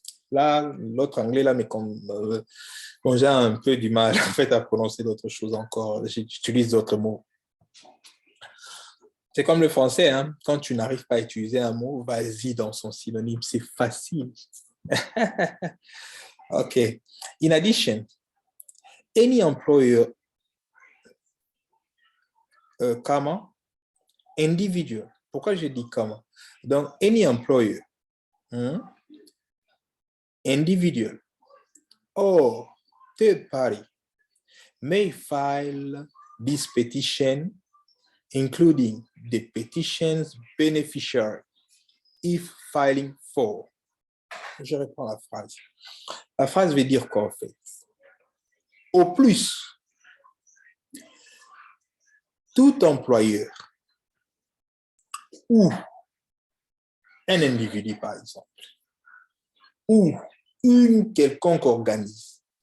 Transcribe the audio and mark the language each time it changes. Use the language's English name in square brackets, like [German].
[French] Là, l'autre anglais, là, mais quand j'ai un peu du mal en fait, à prononcer d'autres choses encore, j'utilise d'autres mots. C'est comme le français, hein? Quand tu n'arrives pas à utiliser un mot, vas-y dans son synonyme, c'est facile. OK. [English] In addition, any employer, comma, individual. [French] Pourquoi je dis [English] comma? Donc, any employer, individual, or third party may file this petition, including the petition's beneficiary, if filing for. [French] Je reprends la phrase. La phrase veut dire quoi en fait? Au plus, tout employeur ou un individu par exemple, ou une quelconque organisme